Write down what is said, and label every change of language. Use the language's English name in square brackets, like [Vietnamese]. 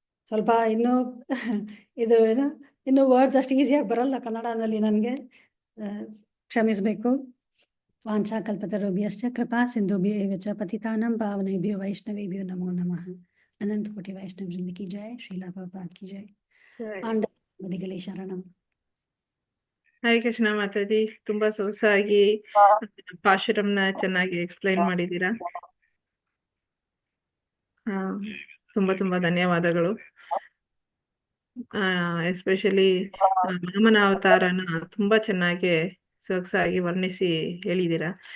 [Kannada] ಸ್ವಲ್ಪ ಇನ್ನೂ ಇದು ಇನ್ನೂ ವರ್ಡ್ಸ್ ಅಷ್ಟು ಈಸಿಯಾಗಿ ಬರಲ್ಲ ಕನ್ನಡದಲ್ಲಿ, ನನಗೆ ಕ್ಷಮಿಸಬೇಕು. [Sanskrit] ವಾಂಛಾಕಲ್ಪತರುಭ್ಯಶ್ಚ कृपा सिंधुभ्येव च पतितानां पावनेभ्यो वैष्णवेभ्यो नमो नमः। [Hindi] अनंत कोटि वैष्णव वृंद की जय, श्रीला प्रभुपाद की जय। [Kannada] ಸರಿ. ಆಂಡವದಿಗಳೇ ಶರಣಂ. ಹರೇ ಕೃಷ್ಣ ಮಾತಾಜಿ, ತುಂಬಾ ಸೊಗಸಾಗಿ ಪಾಶುರಂನ ಚೆನ್ನಾಗಿ ಎಕ್ಸ್ಪ್ಲೈನ್ ಮಾಡಿದ್ದೀರಾ. ಆ, ತುಂಬಾ ತುಂಬಾ ಧನ್ಯವಾದಗಳು. ಎಸ್ಪೆಷಲಿ ವಾಮನ ಅವತಾರನ ತುಂಬಾ ಚೆನ್ನಾಗಿ ಸೊಗಸಾಗಿ ವರ್ಣಿಸಿ ಹೇಳಿದ್ದೀರಾ.